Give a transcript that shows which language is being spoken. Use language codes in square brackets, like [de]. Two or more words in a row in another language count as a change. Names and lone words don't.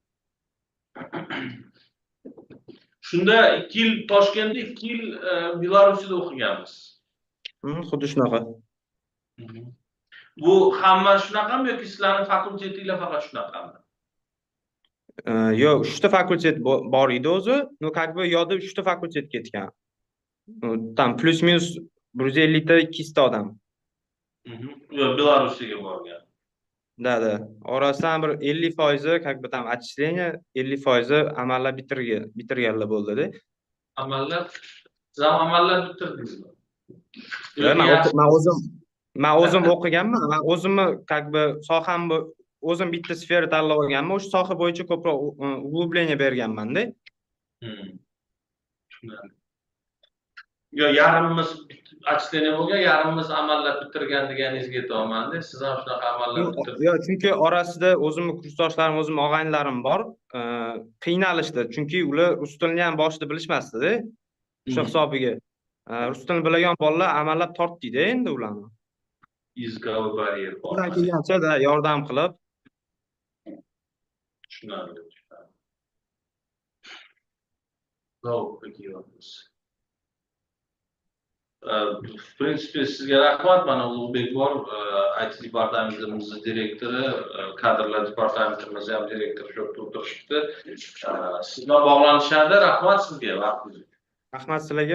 [uz] Shunda 2 yil Toshkentda, 2 yil Belarusda o'qiganmiz. Xuddi shunaqa. Bu hamma shunaqami yoki sizlarning fakultetinglar faqat shunaqami? Yo'q, 3 ta fakultet bor edi o'zi. No, [ru] как бы [uz] yo'da 3 ta fakultet ketgan. [ru] Там плюс минус [uz] 150 ta 200 ta odam. Yo'q, Belarusga borgan. Да. Orasidan bir 50% [ru] как бы там отчисление, [uz] 50% amallab bitirganlar bo'ldi-da. Amallab, siz ham amallab bitirdingizmi? Men o'zim o'qiganman. Men o'zimni [ru] как бы [uz] sohamni o'zim bitta sfera tanlab olganman. O'sha soha bo'yicha ko'proq uglубление berganman-da. Yo, yarimimiz отчисление bo'lgan, yarimimiz amallab bitirgan deganingizga aytyapman-da. Siz ham shunaqa amallab bitirdingiz. Yo'q, chunki orasida o'zimni kursdoshlarim, o'zimni og'aynilarim bor. Qiynalishdi, chunki ular rus tilini ham boshida bilishmasdi-da. O'sha hisobiga. Rus tilini bilgan bolalar amallab tortdi-da endi ularni. [ru] Языковой барьер [uz] bor. Ular kelgancha yordam qilib. Tushunarli. [ru] В принципе, [uz] sizga rahmat. Mana Ulug'bek bor, IT departamentimizning direktori, kadrlar departamentimiz ham direktori shu yerda o'tirishibdi. Siz bilan bog'lanishadi. Rahmat sizga vaqtingiz. Rahmat sizlarga.